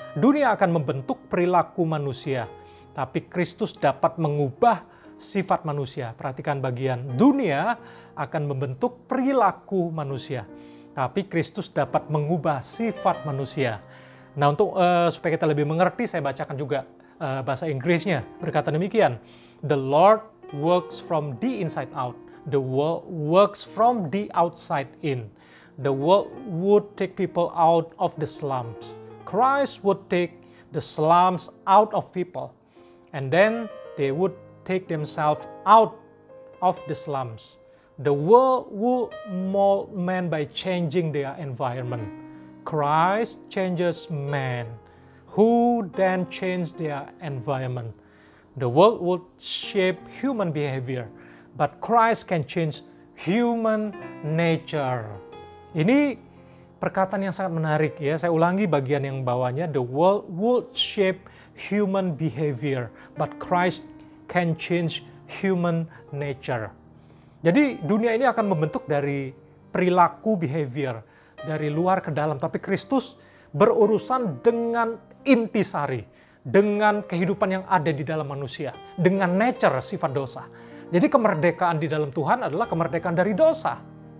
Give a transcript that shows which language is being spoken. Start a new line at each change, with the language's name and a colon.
Indonesian: Dunia akan membentuk perilaku manusia. Tapi Kristus dapat mengubah sifat manusia. Perhatikan bagian, dunia akan membentuk perilaku manusia. Tapi Kristus dapat mengubah sifat manusia. Nah, untuk supaya kita lebih mengerti, saya bacakan juga bahasa Inggrisnya. Berkata demikian,
English: The Lord works from the inside out. The world works from the outside in. The world would take people out of the slums. Christ would take the slums out of people. And then they would take themselves out of the slums. The world will mold man by changing their environment. Christ changes man, who then change their environment. The world will shape human behavior, but Christ can change human nature.
Indonesian: Ini perkataan yang sangat menarik ya. Saya ulangi bagian yang bawahnya.
English: The world will shape human behavior, but Christ can change human nature.
Indonesian: Jadi dunia ini akan membentuk dari perilaku behavior, dari luar ke dalam. Tapi Kristus berurusan dengan intisari, dengan kehidupan yang ada di dalam manusia, dengan nature sifat dosa. Jadi kemerdekaan di dalam Tuhan adalah kemerdekaan dari dosa.